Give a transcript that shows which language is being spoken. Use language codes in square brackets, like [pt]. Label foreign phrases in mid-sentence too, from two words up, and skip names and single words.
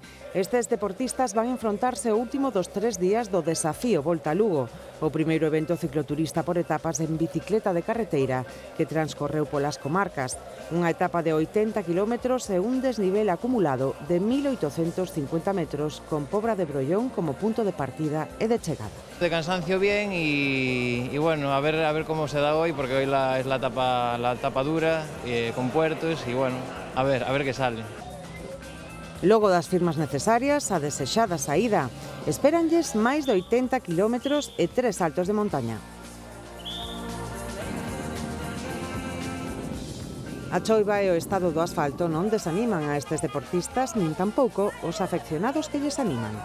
[gl] Estes deportistas van enfrontarse o último dos 3 días do desafío Volta a Lugo, o primeiro evento cicloturista por etapas en bicicleta de carreteira que transcorreu polas comarcas. Unha etapa de 80 km e un desnivel acumulado de 1.850 metros con Pobra de Brollón como punto de partida e de chegada. [es] De cansancio bien y bueno, a ver cómo se da hoy, porque hoy es la etapa dura, con puertos y bueno, a ver qué sale. [gl] Logo das firmas necesarias, a desexada saída. Espéranlles máis de 80 km e 3 saltos de montaña. A choiva e o estado do asfalto non desaniman a estes deportistas, nin tampouco os afeccionados que lles animan.